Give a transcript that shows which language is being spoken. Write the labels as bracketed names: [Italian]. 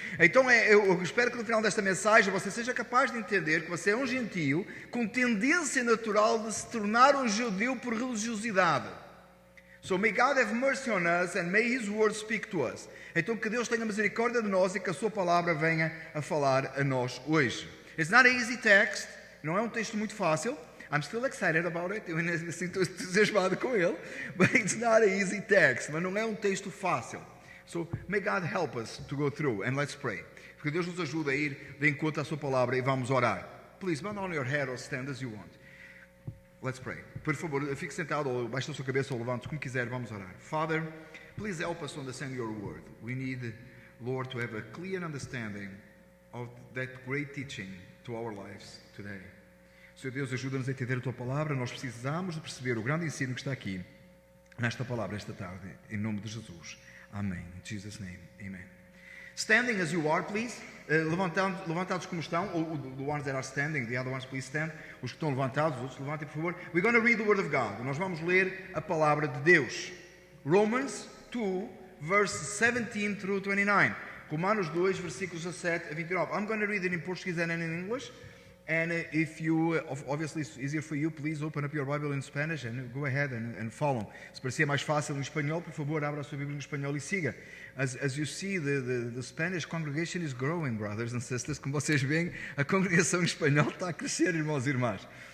[Portuguese] Então eu espero que no final desta mensagem você seja capaz de entender que você é um gentio com tendência natural de se tornar um judeu por religiosidade. [English] So may God have mercy on us and may His word speak to us. [Portuguese] Então que Deus tenha misericórdia de nós e que a sua palavra venha a falar a nós hoje. [English] It's not an easy text. [Portuguese] Não é um texto muito fácil. [English] I'm still excited about it. [Portuguese] Eu ainda sinto entusiasmado com ele. [English] But it's not an easy text. [Portuguese] Mas não é um texto fácil. [English] So, may God help us to go through. And let's pray. [Portuguese] Que Deus nos ajude a ir de encontro à sua palavra e vamos orar. [English] Please, bow on your head or stand as you want. Let's pray. [Portuguese] Por favor, fique sentado ou baixe a sua cabeça ou levante, como quiser, vamos orar. [English] Father, please help us to understand your word. We need, Lord, to have a clear understanding of that great teaching to our lives today. [Portuguese] Senhor Deus, ajuda-nos a entender a Tua Palavra. Nós precisamos de perceber o grande ensino que está aqui, nesta palavra, esta tarde, em nome de Jesus. [English] Amém. In Jesus' name, amen. Standing as you are, please. [Portuguese] Levantados como estão, ou [English] the ones that are standing, the other ones please stand. [Portuguese] Os que estão levantados, os outros levantem, por favor. [English] We're going to read the Word of God. [Portuguese] Nós vamos ler a palavra de Deus. [English] Romans 2, verse 17 through 29. [Portuguese] Romanos 2, versículos 17 a 29. [English] I'm going to read it in Portuguese and in English. And if you, obviously it's easier for you, please open up your Bible in Spanish and go ahead and follow. [Portuguese] Se parecia mais fácil em espanhol, por favor, abra a sua Bíblia em espanhol e siga. [English] As you see, the Spanish congregation is growing, brothers and sisters. [Portuguese] Como vocês veem, a congregação em espanhol está a crescer, irmãos e irmãs.